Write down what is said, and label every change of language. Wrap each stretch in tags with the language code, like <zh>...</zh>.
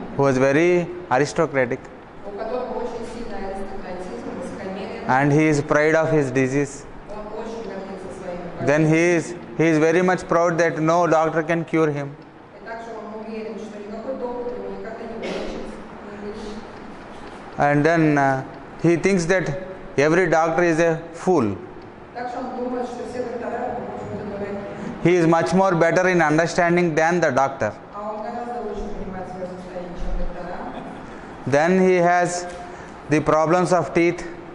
<en>who was very aristocratic</en> <ru>у которого очень сильный аристократизм, высокомерие,</ru> <en>and he is proud of his disease.</en> <ru>он очень гордится своими</ru> <en>Then</en> <ru>болезнями.</ru> <en>he is very much proud that no doctor can cure him.</en> <ru>И также он уверен, что никакой доктор его никогда не вылечит, не вылечит.</ru> <en>And then he thinks that every doctor is a fool.</en> <ru>Также он думает, что все доктора, может быть, дураки.</ru> <en>He is much more better in understanding than the doctor.</en> <ru>А он гораздо лучше понимает свое состояние, чем доктора.</ru> <en>Then he has the problems of teeth.</en>